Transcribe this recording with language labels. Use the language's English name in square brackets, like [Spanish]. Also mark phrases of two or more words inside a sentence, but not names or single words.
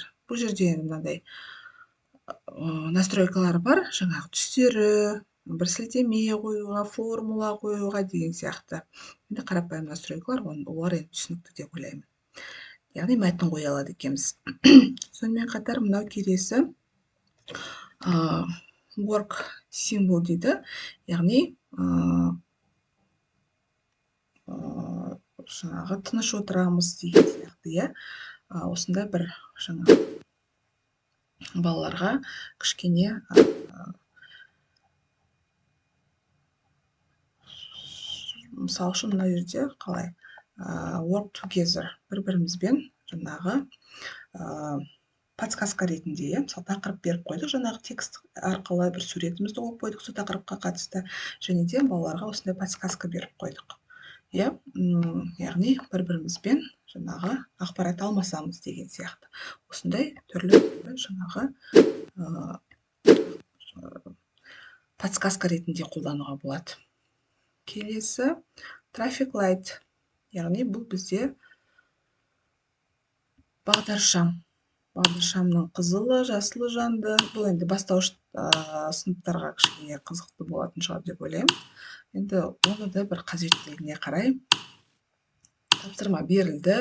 [Kazakh] Бұл жерде мынандай настройкалар бар, жаңағы түстері, бір сілтеме қоюға, формула қоюға деген сияқты. Енді қарапайым настройкалар, олар енді түсінікті деп ойлаймын. Яғни мәтін қоя алады екенбіз. Сонымен қатар мынау келесі [English] work symbol [Kazakh] дейді. Яғни жаңағы тыныш отырамыз деген сияқты, иә. Осындай бір жаңағы балаларға кішкене мысалы үшін мына жерде қалай [English] work together, [Kazakh] бір-бірімізбен жаңағы подсказка ретінде, мысалы тақырып беріп қойдық, жаңағы текст арқылы бір суретімізді қойып қойдық сол тақырыпқа қатысты, және де балаларға осындай подсказка беріп қойдық. Иә, яғни бір-бірімізбен жаңағы ақпарат алмасамыз деген сияқты. Осындай түрлі жаңағы подсказка ретінде қолдануға болады. [English] Келесі traffic light, [Kazakh] яғни бұл бізде бағдаршам. Бағдаршамның қызылы, жасылы жанды. Бұл енді бастауыш сыныптарға кішкене қызықты болатын шығар деп ойлаймын. Енді оны да бір қажеттілігіне қарай тапсырма берілді.